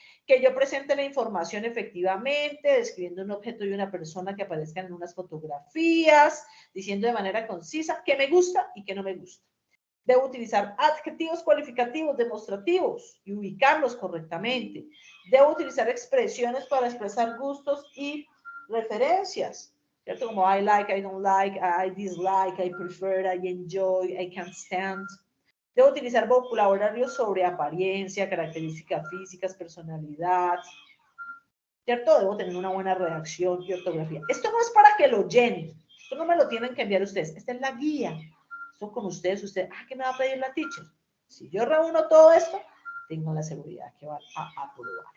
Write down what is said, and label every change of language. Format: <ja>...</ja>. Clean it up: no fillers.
<es>Que yo presente la información efectivamente, describiendo un objeto y una persona que aparezcan en unas fotografías, diciendo de manera concisa qué me gusta y qué no me gusta. Debo utilizar adjetivos cualificativos demostrativos y ubicarlos correctamente. Debo utilizar expresiones para expresar gustos y referencias, ¿cierto? Como</es> <en>I like, I don't like, I dislike, I prefer, I enjoy, I can't stand.</en> <es>Debo utilizar vocabulario sobre apariencia, características físicas, personalidad, ¿cierto? Debo tener una buena redacción y ortografía. Esto no es para que lo llenen, esto no me lo tienen que enviar ustedes, esta es la guía. Esto con ustedes, ¿qué me va a pedir la teacher? Si yo reúno todo esto, tengo la seguridad que van a aprobar.</es>